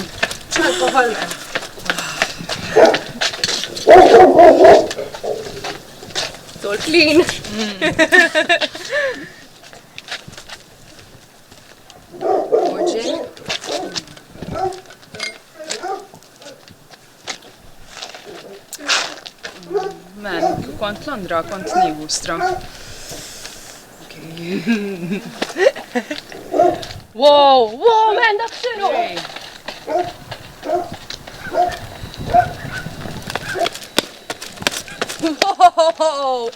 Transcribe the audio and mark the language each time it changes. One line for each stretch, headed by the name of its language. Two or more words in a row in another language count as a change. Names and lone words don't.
English: Alcohol, man. It's all clean. More gin? Man,
Maltese: kont Londra, kont nieħu stra. Wow, man, dak xinu? Wow!